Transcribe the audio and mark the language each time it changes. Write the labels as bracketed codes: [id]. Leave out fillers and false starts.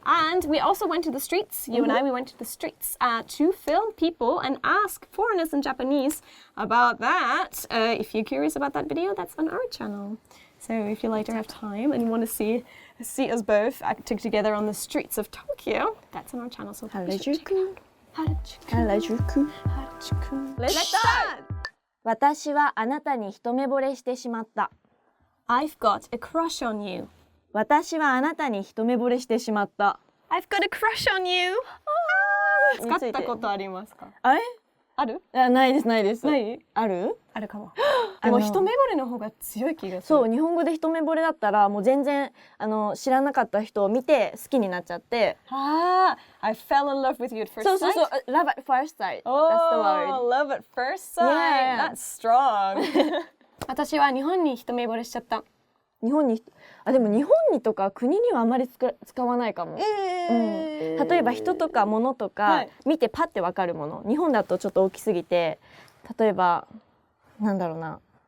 [en] And we also went to the streets. You and I, we went to the streets to film people and ask foreigners in Japanese about that. If you're curious about that video, that's on our channel. So if you later have time and you want to see us both acting together on the streets of Tokyo, that's on our channel. So Harajuku. Harajuku. Let's start! [ja] 私はあなたに一目惚れしてしまった。 [en] I've got a crush on you. [ja] 私はあなたに一目惚れしてしまった。 [en] I've got a crush on you. [ja] 使ったことありますか？あれ？ある？ないですないです。ない？ある？あるかも。でも一目惚れの方が強い気がする。そう、日本語で一目惚れだったらもう全然知らなかった人を見て好きになっちゃって。 [en] I fell in love with you at first sight. [ja] そうそうそう、 [en] love at first sight. Oh, that's the word. Love at first sight. Yeah. That's strong. [ja] 私は日本に一目惚れしちゃった。日本にでも日本にとか国にはあまり使わないかも。例えば人とか物とか見てパッてわかるもの。日本だとちょっと大きすぎて、例えばなんだろうな。